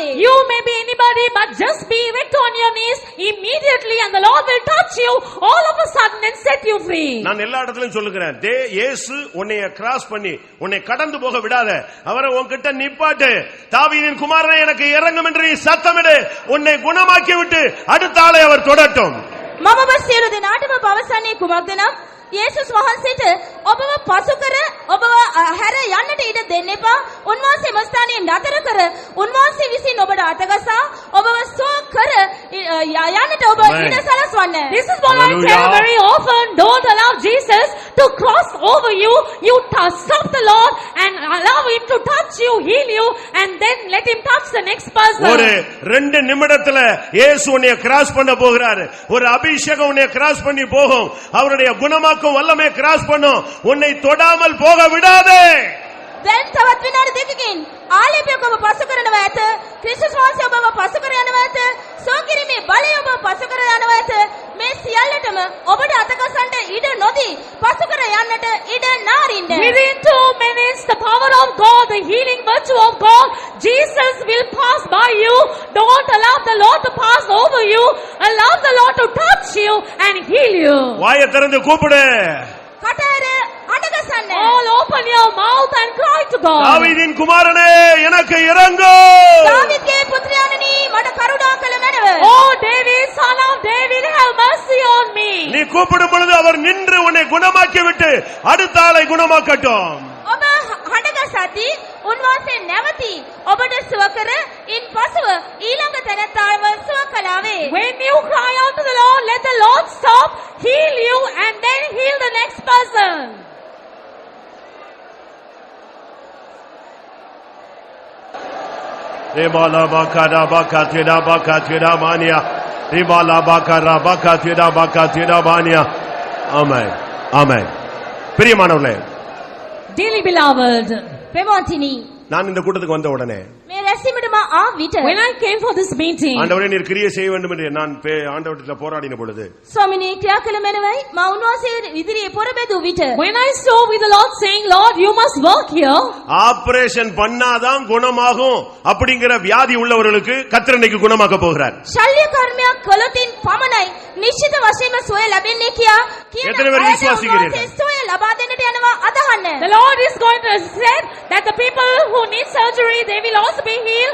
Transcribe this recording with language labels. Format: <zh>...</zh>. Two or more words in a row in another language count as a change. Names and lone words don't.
<en>You may be anybody, but just be erect on your knees immediately, and the Lord will touch you all of a sudden and set you free.</en> <ta>நான் எல்லா இடத்திலும் சொல்லுகிறேன், இயேசு உன்னை கிராஸ் பண்ணி உன்னை கடந்து போக விடாத. அவரை உன்கிட்ட நிப்பாட்டு. தாவீதின் குமாரனே எனக்கு இறங்கும் என்று நீ சத்தமிடு. உன்னை குணமாக்கி விட்டு அடுத்த ஆளை அவர் தொடட்டும்.</ta> <si>මම ඔබ සියලු දෙනාටම පවසන්නේ කුමක්ද නම් යේසුස් වහන්සේට ඔබව පසු කර ඔබව හැර යන්නට ඉඩ දෙන්න එපා. උන්වහන්සේ මස්ථානයේ නතර කර උන්වහන්සේ විසින් ඔබට අතගසා ඔබව සුව කර යන්නට ඔබ</si> <en>Amen.</en> <si>ඉඩ සලස්වන්න.</si> <en>This is what I Hallelujah. tell very often. Don't allow Jesus to cross over you. You stop the Lord and allow Him to touch you, heal you, and then let Him touch the next</en> <ta>ஒரு</ta> <en>person.</en> <ta>2 நிமிடத்துல இயேசு உன்னை கிராஸ் பண்ண போகிறாரு. ஒரு அபிஷேகம் உன்னை கிராஸ் பண்ணி போகும். அவருடைய குணமாக்கும் வல்லமை கிராஸ் பண்ணும். உன்னை தொடாமல் போக விடாதே.</ta> <si>දැන් තවත් විනාඩි දෙකකින් ආලේපයක් ඔබ පසු කරනවා ඇත. ක්‍රිස්තුස් වහන්සේ ඔබව පසු කර යනවා ඇත. සෝකිරීමේ බලය ඔබ පසු කර යනවා ඇත. මේ සියල්ලටම ඔබට අතකසන්ට ඉඩ නොදී පසු කර යන්නට ඉඩ නාරින්න.</si> <en>Within 2 minutes, the power of God, the healing virtue of God, Jesus will pass by you. Don't allow the Lord to pass over you. Allow the Lord to touch you and heal you.</en> <ta>வாயை திறந்து கூப்பிடு.</ta> <si>කටහැර අඩගසන්න.</si> <en>All open your mouth and cry to God.</en> <ta>தாவீதின் குமாரனே எனக்கு இரங்கு.</ta> <si>දාවිද්ගේ පුත්‍රයාණනි මට කරුණා කළ මැනව.</si> <en>Oh David, son of David, have mercy on me.</en> <ta>நீ கூப்பிடும் பொழுது அவர் நின்று உன்னை குணமாக்கி விட்டு அடுத்த ஆளை குணமாக்கட்டும்.</ta> <si>ඔබ හඬගසද්දී උන්වහන්සේ නැවති ඔබට සුව කර ඉන් පසුව ඊළඟ තැනැත්තාව සුව කළාවේ.</si> <en>When you cry out to the Lord, let the Lord stop, heal you, and then heal the next person. ரிபாலா பக்கரா பக்கத்திரா பக்கத்திரா மானியா. ரிபாலா பக்கரா பக்கத்திரா பக்கத்திரா மானியா.</en> <ta>ஆமென். ஆமென். பிரியமானவர்களே,</ta> <en>Dearly beloved,</en> <si>ප්‍රේමවන්තිනි</si> <ta>நான் இந்த கூட்டத்துக்கு வந்த உடனே</ta> <si>මේ රැස්වීමට මා ආ විට</si> <en>when I came for this meeting,</en> <ta>ஆண்டவரே நீர் கிரியை செய்ய வேண்டும் என்று நான் ஆண்டவரிடத்துல போராடின பொழுது</ta> <si>ස්වාමිනේ ක්‍රියා කළ මැනවයි මා උන්වහන්සේ ඉදිරියේ පොරබැදූ විට</si> <en>when I saw with the Lord saying, Lord, you must work here,</en> <ta>ஆபரேஷன் பண்ணாதான் குணமாகும் அப்படிங்கிற வியாதி உள்ளவர்களுக்கு கர்த்தர் இன்னைக்கு குணமாக்க போகிறார்.</ta> <si>ශල්්‍ය කර්මයක් කළොතින් පමණයි නිශ්චිත වශයෙන්ම සුවය ලැබෙන්නේ කියා කියන එතන වෙන විශ්වාසිකයෙක්. උන්වහන්සේ සුවය ලබා දෙන්නට යනවා අදහන්න.</si> <en>the Lord is going to say that the people who need surgery, they will also be healed.</en>